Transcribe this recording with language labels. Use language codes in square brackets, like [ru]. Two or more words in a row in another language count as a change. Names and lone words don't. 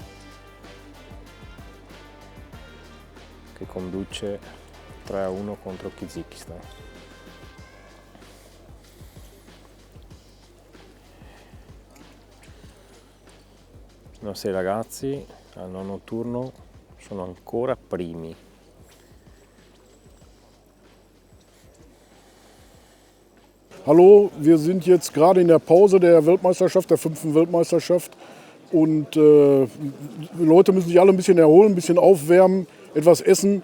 [it] Che conduce 3-1 contro il Kazakistan. I nostri ragazzi al 9° turno sono ancora primi. [de] Hallo, wir sind jetzt gerade in der Pause der Weltmeisterschaft, der 5. Weltmeisterschaft. Und die Leute müssen sich alle ein bisschen erholen, ein bisschen aufwärmen, etwas essen.